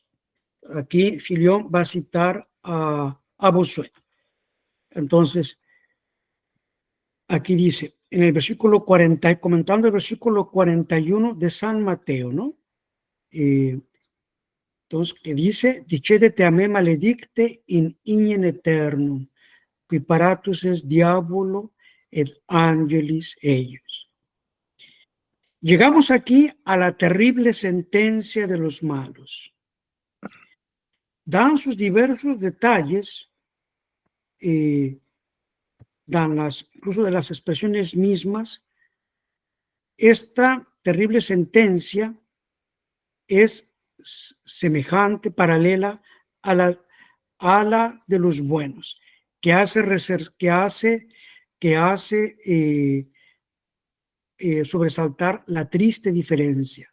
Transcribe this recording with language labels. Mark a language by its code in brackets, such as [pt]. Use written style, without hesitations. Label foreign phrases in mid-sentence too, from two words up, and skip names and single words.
[es] Aquí Filión va a citar a Bossuet. Entonces, aquí dice, en el versículo 40, comentando el versículo 41 de San Mateo, ¿no? Entonces, que dice, [la] dicedete a me maledicte in ignem eternum, qui paratus es diabolo et angelis eius. [es] Llegamos aquí a la terrible sentencia de los malos. Dan sus diversos detalles, dan incluso de las expresiones mismas. Esta terrible sentencia es semejante, paralela a la de los buenos, que hace sobresaltar la triste diferencia.